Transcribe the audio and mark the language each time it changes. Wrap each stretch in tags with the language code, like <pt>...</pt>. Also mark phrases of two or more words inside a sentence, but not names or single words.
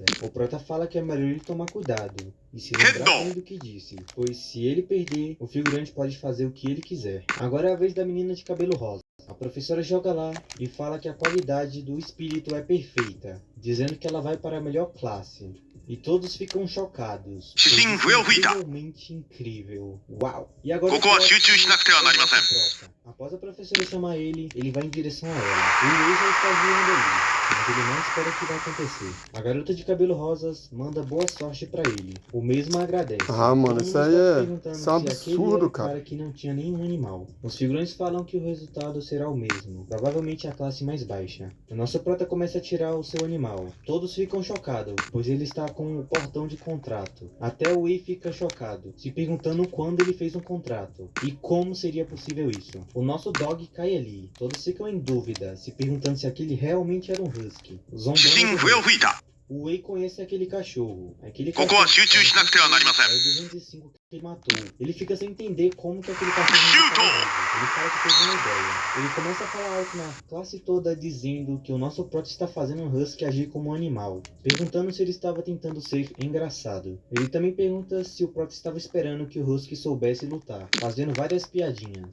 <pt>O prota fala que é melhor ele tomar cuidado e se lembrar bem do que disse, pois se ele perder, o figurante pode fazer o que ele quiser. Agora é a vez da menina de cabelo rosa. A professora joga lá e fala que a qualidade do espírito é perfeita, dizendo que ela vai para a melhor classe. E todos ficam chocados.</pt> <ja>視線笛を吹いた。</ja> <pt>Incrivelmente incrível. Uau! E agora</pt> <ja>ここは集中しなくてはなりません。</ja> <pt>Após a professora chamar ele, ele vai em direção a ela. O Wei já está vindo ali, mas ele não espera o que vai acontecer. A garota de cabelo rosas manda boa sorte pra ele. O mesmo agradece. Ah, mano, Todo isso mundo aí está é- perguntando isso é um se aquele absurdo, era o cara. que não tinha nenhum animal. Os figurões falam que o resultado será o mesmo, provavelmente a classe mais baixa. O nosso prota começa a tirar o seu animal. Todos ficam chocados, pois ele está com o portão de contrato. Até o Wei fica chocado, se perguntando quando ele fez um contrato e como seria possível isso. O nosso dog cai ali. Todos ficam em dúvida, se perguntando se aquele realmente era um husky.</pt> <ja>視線</ja> <pt>Zombando.</pt> <ja>笛を吹いた。</ja> <pt>O Wei conhece aquele cachorro. Aquele</pt> <ja>ここは集中しなくてはなりません。</ja> <pt>é o 205 que ele matou. Ele fica sem entender como que aquele cachorro Chuto! estava vivo. Ele fala que teve uma ideia. Ele começa a falar alto na classe toda dizendo que o nosso prota está fazendo um husky agir como um animal, perguntando se ele estava tentando ser engraçado. Ele também pergunta se o prota estava esperando que o husky soubesse lutar, fazendo várias piadinhas.</pt>